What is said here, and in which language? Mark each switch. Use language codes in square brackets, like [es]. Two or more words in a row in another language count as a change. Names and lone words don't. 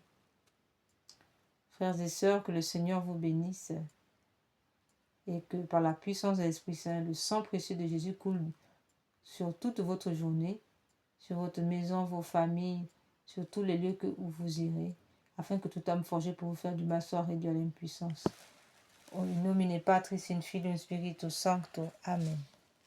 [fr] Frères et sœurs, que le Seigneur vous bénisse et que par la puissance de l'Esprit Saint, le sang précieux de Jésus coule sur toute votre journée, sur votre maison, vos familles, sur tous les lieux où vous irez, afin que toute âme forgée pour vous faire du mal soit réduite à l'impuissance. [la] In nomine Patris, in Filio, in Spiritus Sancto. Amen.